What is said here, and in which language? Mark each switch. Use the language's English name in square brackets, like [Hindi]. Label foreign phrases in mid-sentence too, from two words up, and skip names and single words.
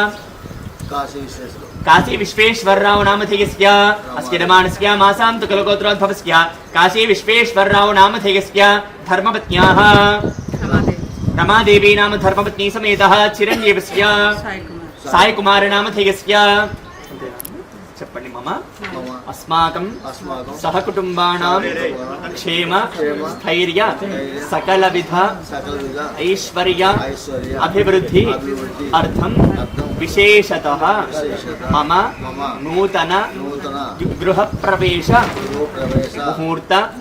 [Sanskrit] काशी विश्वेश्वरराव नामधेयस्य अस्य यजमानस्य मासान्तकुल गोत्रोद्भवस्य काशी विश्वेश्वरराव नामधेयस्य धर्मपत्न्याः रमादेवी नाम धर्मपत्नी समेतः चिरञ्जीवस्य सायकुमार नामधेयस्य చెప్పండి मम अस्माकं सहकुटुम्बानां क्षेम स्थैर्य सकल विध ऐश्वर्य अभिवृद्धि अर्थं विशेषतः मम नूतन गृह प्रवेश मुहूर्त